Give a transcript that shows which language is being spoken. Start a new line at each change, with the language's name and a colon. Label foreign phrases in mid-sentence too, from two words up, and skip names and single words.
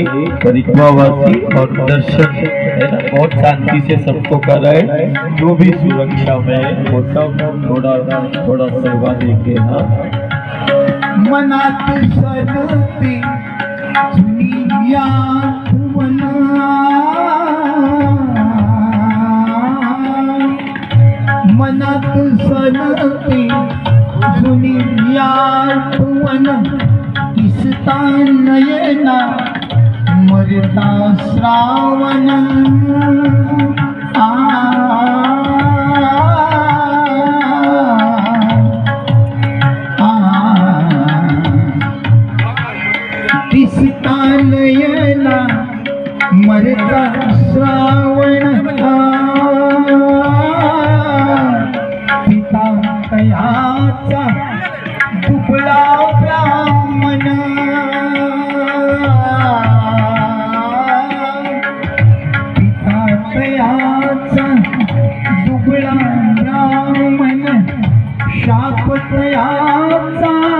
Hindi: परिक्रमावासी और दर्शन है ना, बहुत शांति से सबको कराए। जो भी सुरक्षा में है वो सब थोड़ा थोड़ा सेवा देके। हाँ,
Marathi: मनात सदती दुनिया मनात सदती दुनिया दिसता नयना मरता श्रावण दिसता नयना मरता श्रावण पिता तयाचा दुबळा ब्राह्मण पिता तयाचा दुबळा ब्राह्मण शाप तयाचा